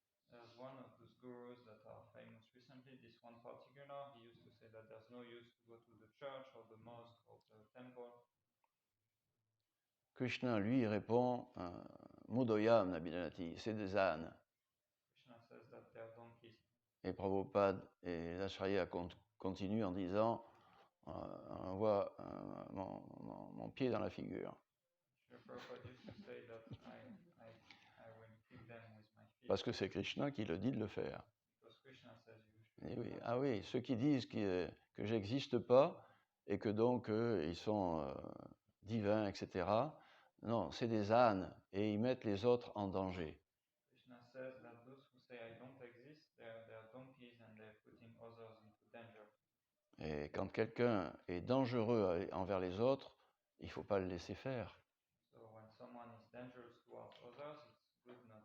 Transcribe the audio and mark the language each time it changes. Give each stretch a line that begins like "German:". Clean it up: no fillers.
English: There's one of those gurus that are famous recently, this one particular, he used to say that there's no use to go to the church or the mosque or the temple.
French: Krishna, lui, répond
Sanskrit: Modoyam Nabidanati,
French: c'est des ânes.
English: Krishna says that they are donkeys.
French: Et Prabhupada et l'Acharya continuent en disant on voit mon pied dans la figure.
English: Prabhupada used to say that I will kick them with my feet.
French: Parce que c'est Krishna qui le dit de le faire.
English: Because Krishna says you should.
French: Et oui, ah oui, ceux qui disent que j'existe pas et que donc ils sont divins, etc. Non, c'est des ânes et ils mettent les autres en danger.
English: Krishna says that those who say I don't exist, they are donkeys and they're putting others into danger.
French: Et quand quelqu'un est dangereux envers les autres, il ne faut pas le laisser faire.
English: So when someone is dangerous towards others, it's good